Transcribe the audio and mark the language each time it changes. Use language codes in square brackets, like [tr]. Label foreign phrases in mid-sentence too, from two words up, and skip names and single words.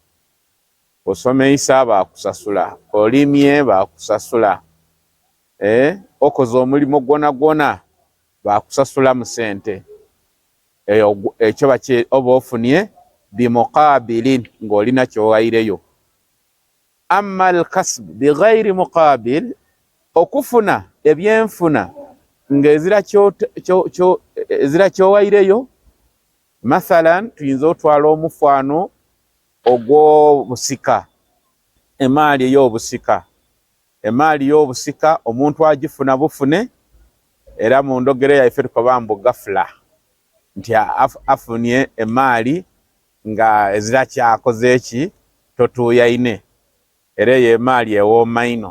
[xog] Osomeisa bakusasula, olimye bakusasula, okoze omulimo gwona gwona bakusasula mu sente. Ekyo oba ofunye bimuqabilin ng'olina kyowaireyo. [ar] أما الكسب بغير مقابل, [xog] okufuna ebyenfuna ng'ezira kyowaireyo. Mathalan tuyinza otwala omufano ogw'obusika, emaali ey'obusika. Emaali y'obusika omuntu agifuna bufune, era mu ndogere yaife tukoba mbu gafula, nti afunye emaali nga ezira kyakoze eki totuuyaine, era eyo emaali ewooma ino.